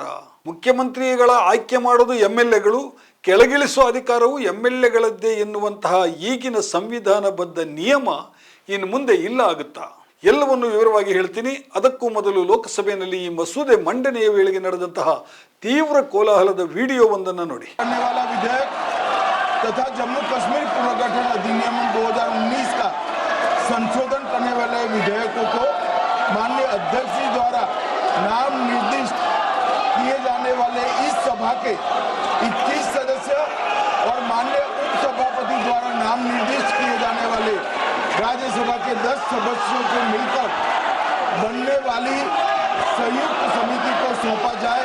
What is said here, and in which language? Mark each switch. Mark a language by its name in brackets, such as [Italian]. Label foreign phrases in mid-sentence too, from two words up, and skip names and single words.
[Kannada] ಮುಖ್ಯಮಂತ್ರಿಗಳ ಆಯ್ಕೆ ಮಾಡೋದು MLAಗಳು, ಕೆಳಗಿಳಿಸುವ ಅಧಿಕಾರವು MLAಗಳದ್ದೇ ಎನ್ನುವಂತಹ ಈಗಿನ ಸಂವಿಧಾನಬದ್ಧ ನಿಯಮ ಇನ್ನು ಮುಂದೆ ಇಲ್ಲ ಆಗುತ್ತಾ? ಎಲ್ಲವನ್ನು ವಿವರವಾಗಿ ಹೇಳ್ತೀನಿ. ಅದಕ್ಕೂ ಮೊದಲು ಲೋಕಸಭೆಯಲ್ಲಿ ಈ ಮಸೂದೆ ಮಂಡನೆಯ ವೇಳೆಗೆ ನಡೆದಂತಹ ತೀವ್ರ ಕೋಲಾಹಲದ ವಿಡಿಯೋವೊಂದನ್ನು ನೋಡಿ. [Hindi] तथा जम्मू कश्मीर पुनर्गठन अधिनियम 2019 का संशोधन करने वाले विधेयकों को माननीय अध्यक्ष जी द्वारा नाम निर्दिष्ट किए जाने वाले इस सभा के 21 सदस्य और माननीय उपसभापति द्वारा नाम निर्दिष्ट किए जाने वाले राज्यसभा के 10 सदस्यों को मिलकर बनने वाली संयुक्त समिति को सौंपा जाए।